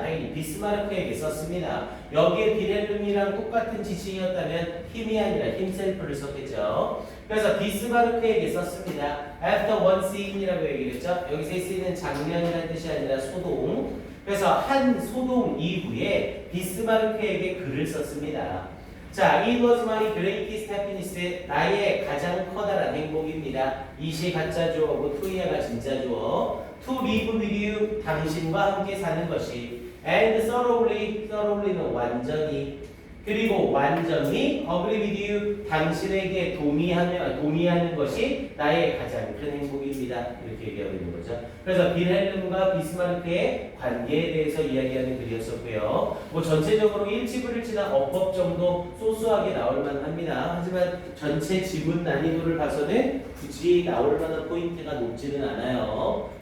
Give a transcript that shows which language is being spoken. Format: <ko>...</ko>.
<ko>당연히 비스마르크에게 썼습니다. 여기에 빌헬름이랑 똑같은 지칭이었다면 힘이 아니라 himself를 썼겠죠. 그래서 비스마르크에게 썼습니다.</ko> <en>After one scene</en> <ko>이라고 얘기를 했죠. 여기서 이 scene은 장면이라는 뜻이 아니라 소동. 그래서 한 소동 이후에 비스마르크에게 글을 썼습니다.</ko> <en>자, it was my greatest happiness.</en> <ko>나의 가장 커다란 행복입니다. 이시 가짜 주어고 to야가 진짜 주어.</ko> <en>To live with you.</en> <ko>당신과 함께 사는 것이.</ko> <en>And thoroughly는</en> <ko>완전히. 그리고 완전히</ko> <en>agree with you.</en> <ko>당신에게 동의하는 것이 나의 가장 큰 행복입니다. 이렇게 얘기하고 있는 거죠. 그래서 빌헬름과 비스마르크의 관계에 대해서 이야기하는 글이었었고요. 뭐 전체적으로 일치불일치나 어법 정도 소소하게 나올 만합니다. 하지만 전체 지문 난이도를 봐서는 굳이 나올 만한 포인트가 높지는 않아요.</ko>